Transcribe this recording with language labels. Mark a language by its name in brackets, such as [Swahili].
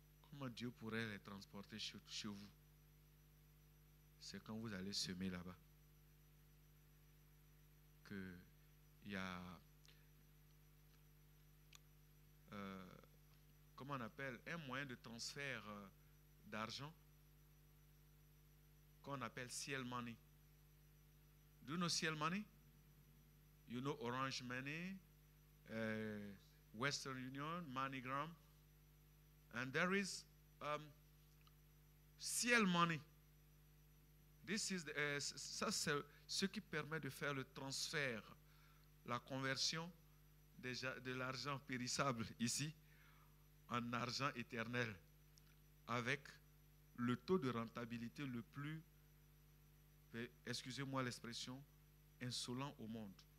[French] Comment Dieu pourrait les transporter chez vous? C'est quand vous allez semer là-bas qu'il y a, comment on appelle, un moyen de transfert d'argent qu'on appelle Ciel Money. [English] Do you know Ciel Money? You know Orange Money, Western Union, MoneyGram, and there is Ciel Money. This is [French] ça c'est ce qui permet de faire le transfert, la conversion de l'argent périssable ici en argent éternel avec le taux de rentabilité le plus, excusez-moi l'expression, insolent au monde.